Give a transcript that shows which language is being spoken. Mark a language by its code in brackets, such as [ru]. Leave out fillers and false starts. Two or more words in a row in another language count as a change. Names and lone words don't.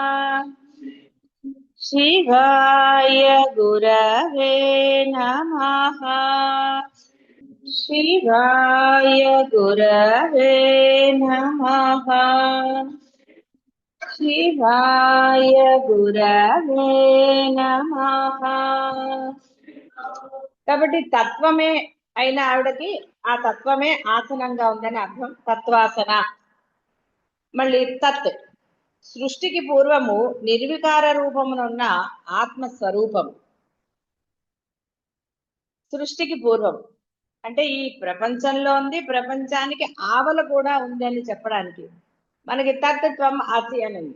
[sa] शिवाय गुरवे नमः। शिवाय गुरवे नमः। शिवाय गुरवे नमः। [te] కాబట్టి తత్వమే అయిన ఆవిడకి ఆ తత్వమే ఆసనంగా ఉందని అర్థం. తత్వాసన. మళ్ళీ తత్ సృష్టికి పూర్వము నిర్వికార రూపమునున్న ఆత్మస్వరూపం. సృష్టికి పూర్వం అంటే ఈ ప్రపంచంలో ఉంది, ప్రపంచానికి ఆవల కూడా ఉంది అని చెప్పడానికి మనకి [sa] తత్వం అసి [te] అని ఉంది.